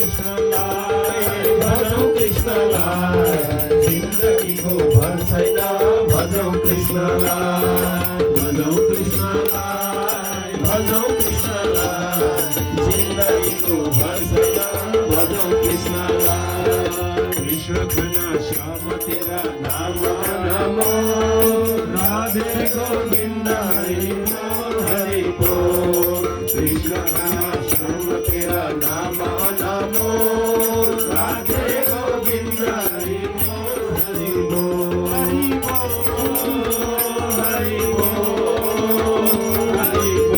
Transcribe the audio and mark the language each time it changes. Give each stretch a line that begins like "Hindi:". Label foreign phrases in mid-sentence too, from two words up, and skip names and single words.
Nepali: कृष्णलाई जिन्दगीको भर छैन भजौ कृष्णलाई भजौ कृष्णलाई भजौ कृष्णलाई जिन्दगीको भर छैन भजौ कृष्णलाई
Hindi: कृष्ण घना श्याम तेरा नाम नमो राधे गोविंद हरि बोल कृष्ण घना श्याम तेरा नाम नमो राधे गोविंद हरि बोल हरि बोल हरि बोल हरि